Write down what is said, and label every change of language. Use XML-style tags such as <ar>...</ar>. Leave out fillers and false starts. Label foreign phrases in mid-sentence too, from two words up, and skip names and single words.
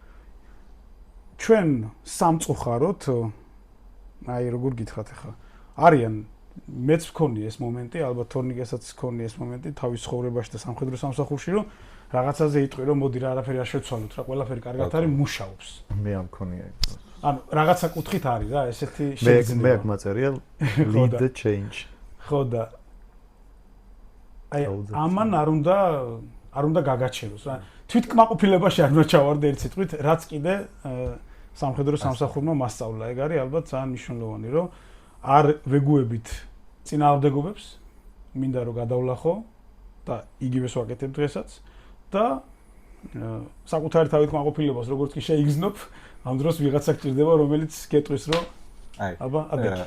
<ka>ჩვენ სამწუხაროდ, აი როგორ გითხრათ ახლა, არიან მეც მქონია ეს მომენტი, ალბათ თორნიკესაც მქონია ეს მომენტი თავის ცხოვრებაში და სამხედრო სამსახურში, რომ რაღაცაზე იტყვი, რომ მოდი რა არაფერი არ შევცვალოთ, რა ყველაფერი კარგად არის, მუშაობს. მე ამ მქონია ეს. ანუ რაღაცა კუთხით არის რა, ესეთი შეგრძნება. მე აქ მაწერია</ka> <en>lead the change.</en> <ka>ხო და აი ამან არ უნდა გაგაჩეროს რა. თვითკმაყოფილებაში არ უნდა ჩავარდე ერთ სიტყვით, რაც კიდე სამხედრო სამსახურმა მასწავლა. ეგ არის ალბათ ძალიან მნიშვნელოვანი, რომ არ ვეგუებით წინააღმდეგობებს, მინდა რომ გადავლახო და იგივეს ვაკეთებ დღესაც და საკუთარი თავით კმაყოფილებას როგორც კი შეიგრძნობ, ამ დროს ვიღაცა გჭირდება, რომელიც გეტყვის, რომ აი, აბა, აგეთი.</ka>